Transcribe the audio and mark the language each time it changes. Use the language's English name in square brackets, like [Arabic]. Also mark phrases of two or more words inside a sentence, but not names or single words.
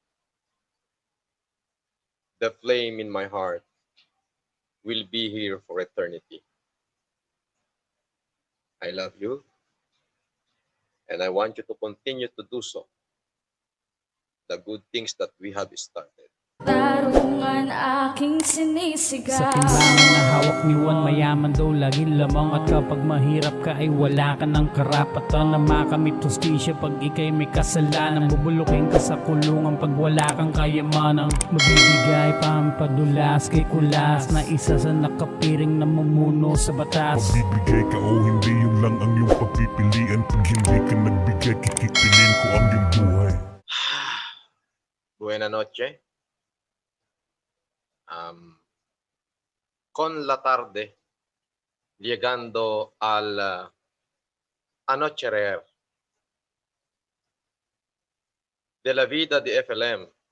[English] The flame in my heart will be here for eternity. I love you, and I want you to continue to do so. The good things that we have started. [Filipino] Tarungan aking sinisigaw. Sa timbangan na hawak ni Juan, mayaman daw laging lamang. At kapag mahirap ka ay wala ka ng karapatan na makamit hustisya. Pag ikay may kasalanan, bubulukin ka sa kulungan pag wala kang kayamanan. Magbibigay pampadulas kay kulas na isa sa nakapiring na mumuno sa batas. Magbibigay ka o hindi, yun lang ang iyong pagpipilian. Pag hindi ka nagbigay, kikipilin ko ang iyong buhay. [Spanish] Buena noche. Con la tarde, llegando al anochecer de la vida de FLM,